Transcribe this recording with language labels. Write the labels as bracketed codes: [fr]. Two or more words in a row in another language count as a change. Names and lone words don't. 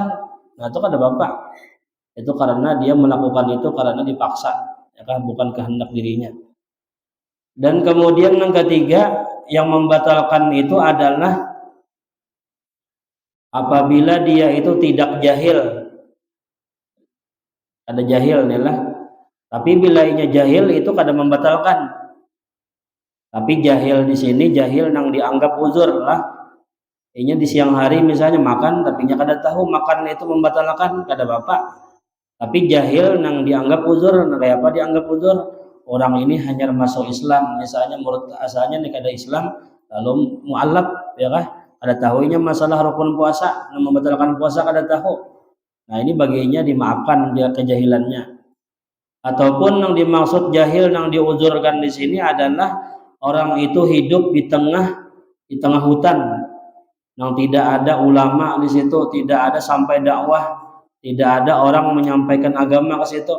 [bjn] Nah itu kada bapak. [id] Itu karena dia melakukan itu karena dipaksa, ya kan bukan kehendak dirinya. Dan kemudian yang ketiga yang membatalkan itu adalah apabila dia itu tidak jahil. [bjn] Ada jahil nih lah. Tapi bila inya jahil itu kada membatalkan. [id] Tapi jahil di sini jahil yang dianggap uzur lah. [bjn] Inya di siang hari misalnya makan tapi nya kada tahu makan itu membatalkan kada bapak. Tapi jahil yang dianggap uzur, kayak apa dianggap uzur? Orang ini hanya masuk Islam, misalnya menurut asalnya nih kada Islam, lalu mualaf ya kah? Ada tahunya masalah rukun puasa, yang membatalkan puasa kada tahu. [id] Nah ini baginya dimaafkan dia kejahilannya. Ataupun yang dimaksud jahil yang diuzurkan di sini adalah orang itu hidup di tengah hutan, yang tidak ada ulama di situ, tidak ada sampai dakwah, tidak ada orang menyampaikan agama ke situ.